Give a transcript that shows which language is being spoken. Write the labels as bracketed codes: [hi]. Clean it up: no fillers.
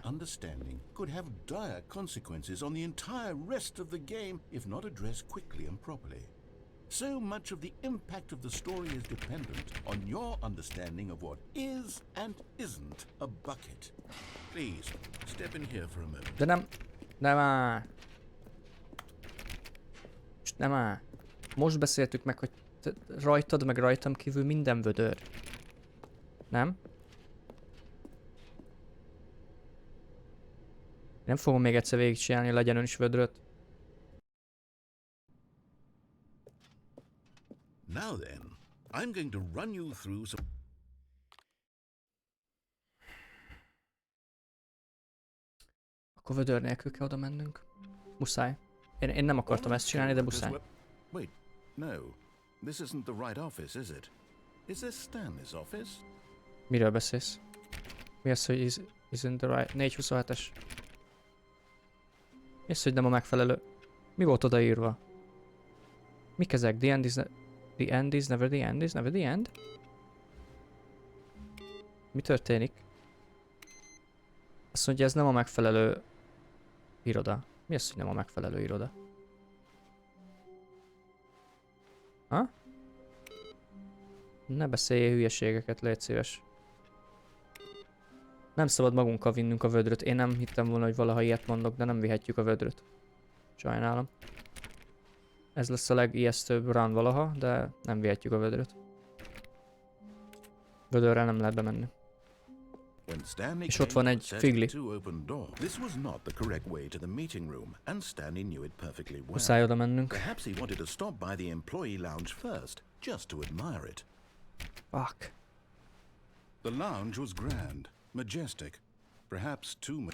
[en] misunderstanding could have dire consequences on the entire rest of the game if not addressed quickly and properly. So much of the impact of the story is dependent on your understanding of what is and isn't a bucket. Please, step in here for a moment. [hu] De nem... Nem áll. Most nem áll. Most beszéltük meg, hogy rajtad meg rajtam kívül minden vödör. Nem? Nem fogom még egyszer végigcsinálni, legyen ön is vödröt. [en] Now then, I'm going to run you through some... [hu] Akkor vödör nélkül kell oda mennünk. Muszáj. Én nem akartam ezt csinálni, de muszáj. [en] Wait, no. This isn't the right office, is it? Is this Stanley's office? [hu] Miről beszélsz? Mi az, hogy [en] isn't the right... [hu] 427-es. Mi az, hogy nem a megfelelő... Mi volt odaírva? Mik ezek? [en] The end is... The end is never the end is never the end? [hu] Mi történik? Azt mondja, ez nem a megfelelő iroda. Mi az, hogy nem a megfelelő iroda? Ha? Ne beszéljél hülyeségeket, légy szíves. Nem szabad magunkkal vinnünk a vödröt. Én nem hittem volna, hogy valaha ilyet mondok, de nem vihetjük a vödröt. Sajnálom. Ez lesz a legijesztőbb run valaha, de nem vihetjük a vödröt. Vödörrel nem lehet bemenni. És ott van egy figli. [en] This was not the correct way to the meeting room, and Stanley knew it perfectly well. [hu] Muszáj oda mennünk. [en] Perhaps he wanted to stop by the employee lounge first, just to admire it. Fuck. The lounge was grand, majestic, perhaps too much.